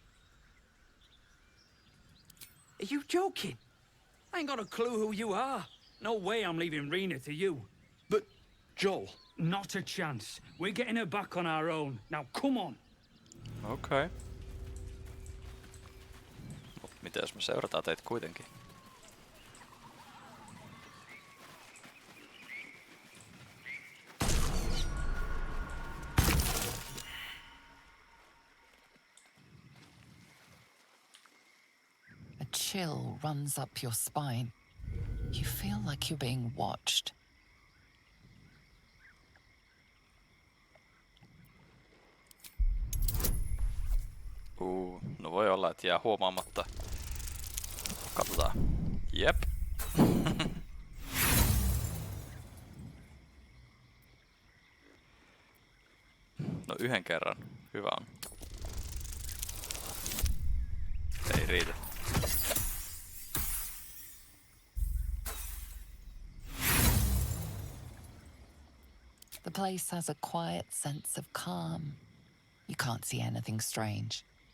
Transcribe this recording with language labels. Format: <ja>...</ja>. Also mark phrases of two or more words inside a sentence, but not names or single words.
<en>Are you joking? I ain't got a clue who you are. No way I'm leaving Rena to you. But, Joel... Not a chance. We're getting her back on our own. Now, come on.</en> <fi>Okei. Mut mitä jos me seurataan teitä kuitenkin?</fi> <en>A chill runs up your spine. You feel like you're being watched.</en> <fi>No voi olla, että jää huomaamatta. Katsotaan. Jep. No yhden kerran. Hyvä on. Ei riitä.</fi> <en>The place has a quiet sense of calm. You can't see anything strange.</en>